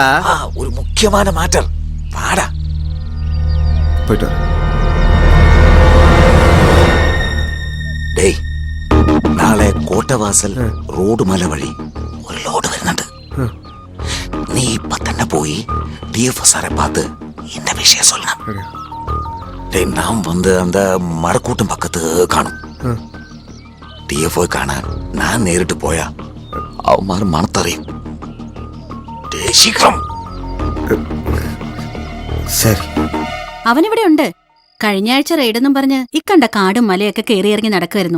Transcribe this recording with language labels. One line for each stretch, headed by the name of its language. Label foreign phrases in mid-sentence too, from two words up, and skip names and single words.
Malayalam: ഒരു മുഖ്യമായ മാറ്റർ പാടാ. പോയിട്ട് വരാം. ഡേയ്, നാളെ കോട്ടവാസൽ റോഡ് മല വഴി ഒരു ലോഡ് വരുന്നുണ്ട്. നീ ഇപ്പൊ തന്നെ പോയി DFO സാറെ
Tamil: பார்த்து இந்த விஷயம் சொல்லணும். டேய், நாம் வந்து அந்த மரக்கூட்டம் பக்கத்து காணும்.
Malayalam: DFO കാണാൻ ഞാൻ നേരിട്ട് പോയാ അവന്മാർ മണത്തറിയും. ഡേയ്, ശീഘ്രം. ശരി. അവനിവിടെ ഉണ്ട്. കഴിഞ്ഞ ആഴ്ച റെയ്ഡെന്നും പറഞ്ഞ് ഇക്കണ്ട കാടും മലയൊക്കെ കയറിയിറങ്ങി നടക്കുമായിരുന്നു.